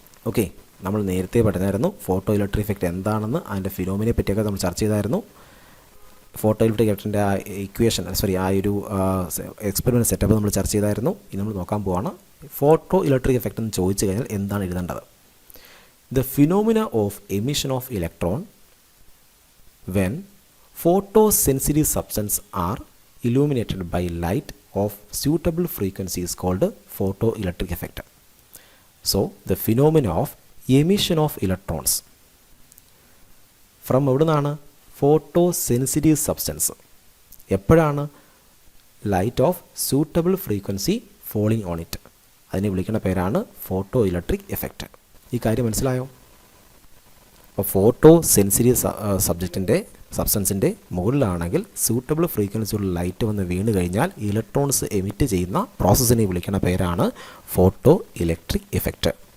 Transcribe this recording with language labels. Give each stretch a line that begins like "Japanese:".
Malayalam: Okay, നമ്മൾ നേരത്തെ പറഞ്ഞായിരുന്നു ഫോട്ടോ ഇലക്ട്രിക് എഫക്റ്റ് എന്താണെന്ന്, അതിൻ്റെ ഫിനോമിനെ പറ്റിയൊക്കെ നമ്മൾ ചർച്ച ചെയ്തായിരുന്നു. ഫോട്ടോ ഇലക്ട്രിക് എഫക്റ്റിൻ്റെ ആ ഇക്വേഷൻ ആ ഒരു എക്സ്പെരിമെൻറ്റ് സെറ്റപ്പ് നമ്മൾ ചർച്ച ചെയ്തായിരുന്നു. ഇനി നമ്മൾ നോക്കാൻ പോവാണ് ഫോട്ടോ ഇലക്ട്രിക് എഫക്റ്റ് എന്ന് ചോദിച്ചു കഴിഞ്ഞാൽ എന്താണ് എഴുതേണ്ടത്.
English: The phenomena of emission of electron when photosensitive substance are illuminated by light of suitable frequency is called photoelectric effect. So the phenomena of emission of electrons from
Malayalam: എവിടുന്നാണ്? Photosensitive substance. എപ്പോഴാണ്?
English: Light of suitable frequency falling on it.
Malayalam: അതിനെ വിളിക്കുന്ന പേരാണ് photo electric effect. ഈ കാര്യം മനസ്സിലായോ? അപ്പോൾ photo sensitive സബ്സ്റ്റൻസിൻ്റെ മുകളിലാണെങ്കിൽ suitable ഫ്രീക്വൻസിയുള്ള light വന്ന് വീണ് കഴിഞ്ഞാൽ ഇലക്ട്രോൺസ് എമിറ്റ് ചെയ്യുന്ന പ്രോസസ്സിനെ വിളിക്കുന്ന പേരാണ് ഫോട്ടോ ഇലക്ട്രിക് എഫക്റ്റ്.